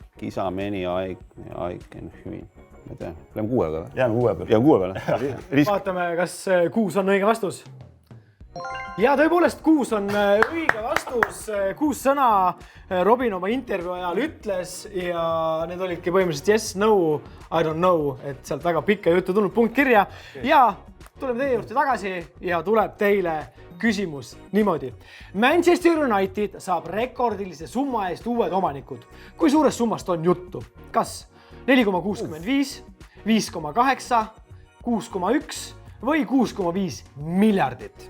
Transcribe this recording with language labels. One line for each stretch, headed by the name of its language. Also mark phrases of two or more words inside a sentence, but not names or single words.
Finnish: Kisa, meni, aiken, hüvin.
Estonian: Ma ei tea, lähme 6 peale. Jääme 6 peale. Jääme 6 peale. Vaatame, kas 6 on õige vastus. Ja tõepoolest 6 on õige vastus. 6 sõna Robin oma intervjuu ajal ütles ja need olidki põhimõtteliselt
English: yes, no, I don't know,
Estonian: et sealt väga pikka juttu tulnud punkt kirja. Ja tuleme teie juurde tagasi ja tuleb teile küsimus niimoodi. Manchester United saab rekordilise summa eest uued omanikud. Kui suurest summast on juttu? Kas 4,65, 5,8, 6,1 või 6,5 miljardit?